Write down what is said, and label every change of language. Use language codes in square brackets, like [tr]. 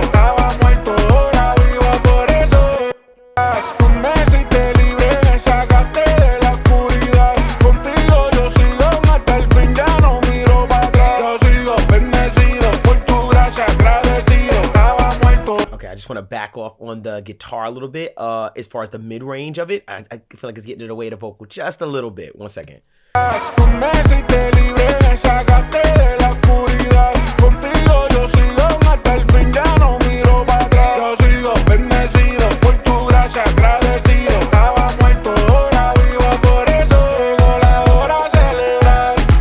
[es] Estaba muerto, ahora vivo, por eso estás. Tú me hiciste libre, me sacaste de la oscuridad. Contigo yo sigo hasta el fin, ya no miro para atrás. Yo sigo bendecido por tu gracia, agradecido. Estaba muerto. [en] Okay, I just want to back off on the guitar a little bit. As far as the mid range of it, I feel like it's getting in the way of the vocal just a little bit. 1 second. [es] Tú me hiciste libre, me sacaste de la oscuridad. Contigo yo sigo hasta el fin, ya no miro para atrás. Yo sigo bendecido por tu gracia. gracias, agradecido. Estaba muerto, ahora vivo, por eso llegó la hora a celebrar.